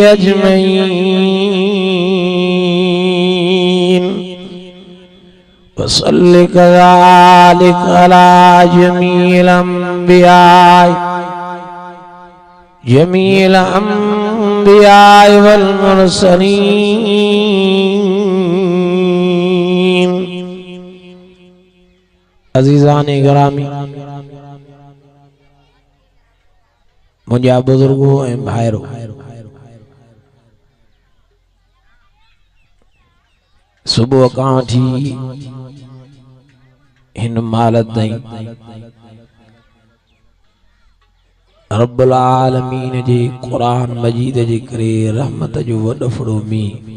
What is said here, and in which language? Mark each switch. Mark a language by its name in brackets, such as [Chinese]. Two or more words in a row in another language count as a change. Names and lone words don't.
[Arabic] أجمعين وصل كذلك على جميع الأنبياء والمرسلين. [Sindhi] अज़ीज़ाने गिरामी, मुंहिंजा बुजुर्गो ऐं भाइरो, सुबुह खां वठी हिन महिल ताईं [Arabic] رب العالمين [Sindhi] जे क़ुरान मजीद जे करे रहमत जो वॾो मींहुं